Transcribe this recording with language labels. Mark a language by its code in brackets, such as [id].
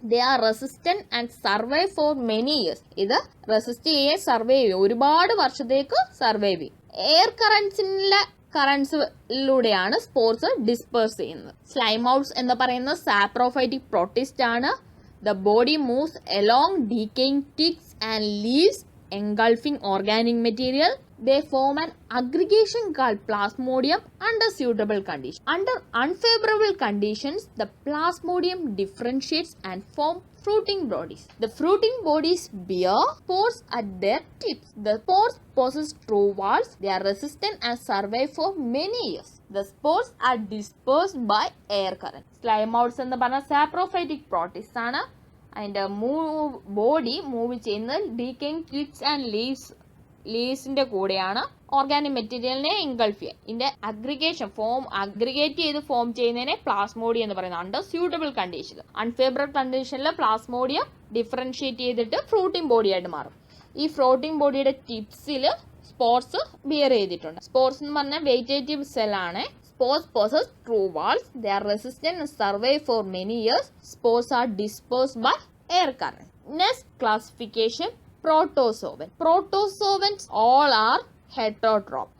[en] They are resistant and survive for many years. [ml] ഇത് resist ചെയ്യേ survive ചെയ്യും, ഒരുപാട് വർഷത്തേക്ക് സർവൈവ് ചെയ്യും. എയർ കറൻസിലൂടെയാണ് സ്പോർസ് ഡിസ്പേഴ്സ് ചെയ്യുന്നത്. സ്ലൈം മൗത്ത്സ് എന്ന് പറയുന്നത് സാപ്രോഫൈറ്റിക് പ്രോട്ടിസ്റ്റ് ആണ്. [en] The body moves along decaying twigs and leaves engulfing organic material. they form an aggregation called plasmodium under suitable conditions. Under unfavorable conditions, the plasmodium differentiates and form fruiting bodies. The fruiting bodies bear spores at their tips. The spores possess true walls. They are resistant and survive for many years. The spores are dispersed by air current. [ml] Slimodes എന്ന് പറഞ്ഞ saprophytic protist ആണ്. അതിൻ്റെ body move ചെയ്യുന്നത് decaying twigs and ലീവ്സിന്റെ കൂടെയാണ്. Organic മെറ്റീരിയലിനെ ഇൻഗൾഫ് ചെയ്യുക. ഇതിന്റെ aggregate ചെയ്ത് ഫോം ചെയ്യുന്നതിനെ പ്ലാസ്മോഡിയം എന്ന് പറയുന്നത്. അണ്ടർ സ്യൂട്ടബിൾ കണ്ടീഷൻ, അൺഫേവറബിൾ കണ്ടീഷനിൽ പ്ലാസ്മോഡിയം ഡിഫറൻഷിയേറ്റ് ചെയ്തിട്ട് ഫ്രൂട്ടിംഗ് ബോഡി ആയിട്ട് മാറും. ഈ ഫ്രൂട്ടിംഗ് ബോഡിയുടെ ടിപ്സിൽ സ്പോർട്സ് ബിയർ ചെയ്തിട്ടുണ്ട്. സ്പോർട്സ് എന്ന് പറഞ്ഞാൽ വെജിറ്റേറ്റീവ് സെൽ ആണ്. [en] Spores possess true walls. They are resistant and survive for many years. Spores are dispersed by air current. Next classification, protozoan. Protozoans all are heterotrophs.